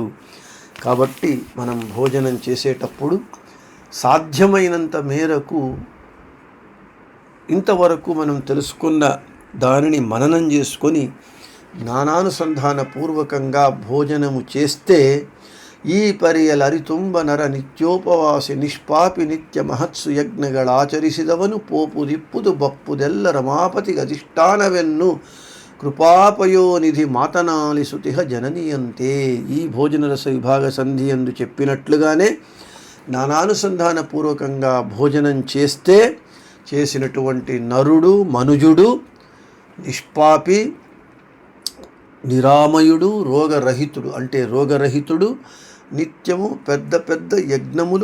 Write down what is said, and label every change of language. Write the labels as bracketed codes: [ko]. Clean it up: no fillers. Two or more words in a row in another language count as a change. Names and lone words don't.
[te] కాబట్టి మనం భోజనం చేసేటప్పుడు సాధ్యమైనంత మేరకు ఇంతవరకు మనం తెలుసుకున్న దానిని మననం చేసుకొని జ్ఞానానుసంధాన పూర్వకంగా భోజనము చేస్తే ఈ [kn] ಪರಿಯಲರಿತುಂಬ ನರ ನಿತ್ಯೋಪವಾಸಿ ನಿಷ್ಪಾಪಿ ನಿತ್ಯ ಮಹತ್ಸು ಯಜ್ಞಗಳಾಚರಿಸಿದವನು ಪೋಪು ದಿಪ್ಪುದು ಬಪ್ಪುದೆಲ್ಲ ರಮಾಪತಿಗಧಿಷ್ಠಾನವೆನ್ನು ಕೃಪಾಪಯೋನಿಧಿ ಮಾತನಾಲಿಸುತಿಹ ಜನನೀಯಂತೆ. [te] ఈ భోజన రస విభాగ సంధి యందు చెప్పినట్లుగానే జ్ఞానానుసంధాన పూర్వకంగా భోజనం చేస్తే చేసినటువంటి నరుడు, మనుజుడు నిష్పాపి, నిరామయుడు, రోగరహితుడు, అంటే రోగరహితుడు, నిత్యము పెద్ద పెద్ద యజ్ఞములు